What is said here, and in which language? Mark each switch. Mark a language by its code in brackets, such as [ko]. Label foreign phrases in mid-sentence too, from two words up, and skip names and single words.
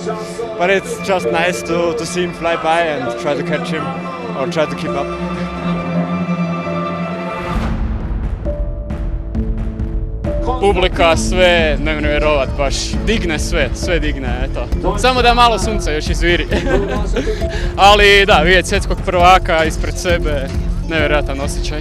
[en] But it's just nice to see him fly by and try to catch him or try to keep up. [hr] Publika sve, ne vjerovat, baš digne sve digne, eto. Samo da malo sunca još izviri. Ali da, vidjeti svjetskog prvaka ispred sebe, nevjerojatan osjećaj.